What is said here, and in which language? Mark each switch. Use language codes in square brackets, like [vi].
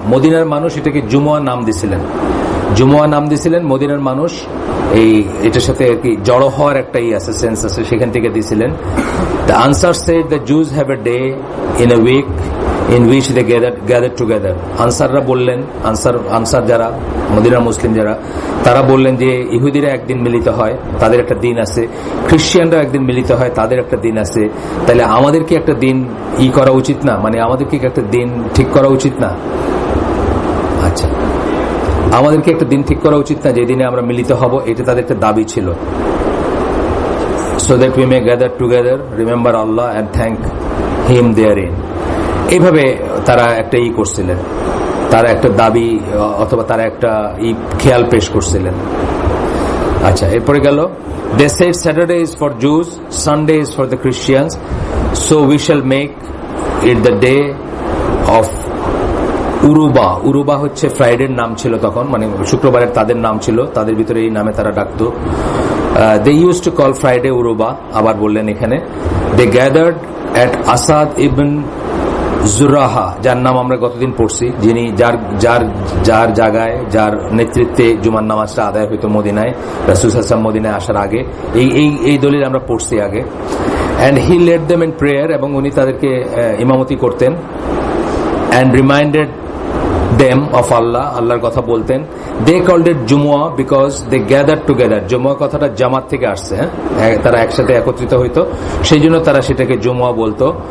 [bn] মদিনার মানুষ এটাকে জুমা নাম দিছিলেন, জুমা নাম দিছিলেন মদিনার মানুষ। এটার সাথে আর কি জড়ো হওয়ার একটা আছে, সেন্স আছে, সেখান থেকে দিছিলেন। [en] The answer said the Jews have a day in a week in which they gathered together. [bn] আনসাররা বললেন, আনসার যারা মদিনার মুসলিম যারা, তারা বললেন যে ইহুদিরা একদিন মিলিত হয়, তাদের একটা দিন আছে, খ্রিস্টানরা একদিন মিলিত হয়, তাদের একটা দিন আছে, তাহলে আমাদের কি একটা দিন করা উচিত না, মানে আমাদের কি একটা দিন ঠিক করা উচিত না? আচ্ছা, আমাদেরকে একটা দিন ঠিক করা উচিত না যেদিনে আমরা মিলিত হব, এটা তাদের একটা দাবি ছিল। [en] So that we may gather together, remember Allah and thank Him therein. [bn] এইভাবে তারা একটা করছিলেন, তারা একটা দাবি অথবা তারা একটা খেয়াল পেশ করছিলেন। আচ্ছা, এরপরে গেল, [en] they said Saturday is for Jews, Sunday is for the Christians, so we shall make it the day of উরুবা। [bn] উরুবা হচ্ছে ফ্রাইডের নাম ছিল তখন, মানে শুক্রবারের তাদের নাম ছিল, তাদের ভিতরে এই নামে তারা ডাকতো। [en] they used to call Friday উরুবা। [bn] আবার বললেন এখানে, [en] they gathered at [bn] Asad ibn জুরাহা, যার নাম আমরা গতদিন পড়ছি, যিনি যার জায়গায়, যার নেতৃত্বে জুমার নামাজটা আদায় হইতো মদিনায়, রাসূল সাল্লাল্লাহু আলাইহি ওয়াসাল্লাম মদিনায় আসার আগে। এই দলিল আমরা পড়ছি আগে। [en] and he led them in prayer, [bn] এবং উনি তাদেরকে ইমামতি করতেন। [en] and reminded them of Allah, [bn] আল্লাহর কথা বলতেন। [en] they called it জুমুয়া because they gathered together. [bn] জুমুয়া কথাটা জামাত থেকে আসছে, তারা একসাথে একত্রিত হইতো, সেই জন্য তারা সেটাকে জুমুয়া বলতো।